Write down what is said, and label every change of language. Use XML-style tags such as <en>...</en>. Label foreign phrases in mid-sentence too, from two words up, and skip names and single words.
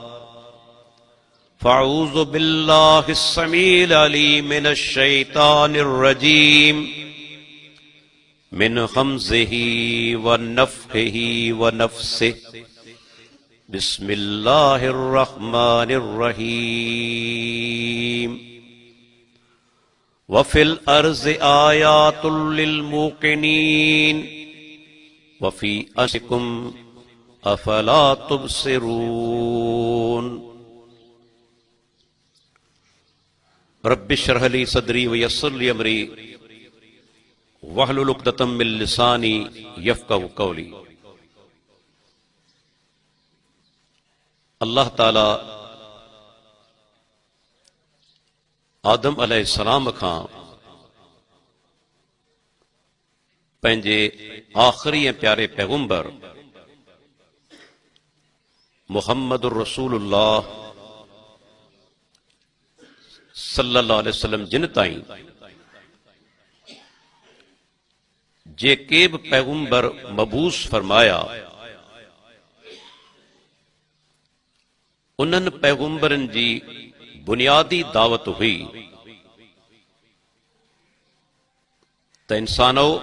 <ar>فأعوذ بالله السميع العليم من الشيطان الرجيم من همزه ونفخه ونفسه. بسم الله الرحمن الرحيم. وفي الأرض آيات للموقنين وفي أنفسكم أفلا تبصرون. رب اشرح لي صدري ويسر لي أمري واحلل عقدة من لساني يفقهوا قولي.</ar> <sd>अल्लाह ताला आदम अलैहिस्सलाम खां पंहिंजे आख़िरी ऐं प्यारे पैगंबर</sd> <ar>محمد رسول الله صلى الله عليه وسلم</ar> <sd>जिन ताईं जेके बि पैगंबर मबूस फरमाया उन्हनि पैगंबरनि जी बुनियादी दावत हुई त इंसानो</sd>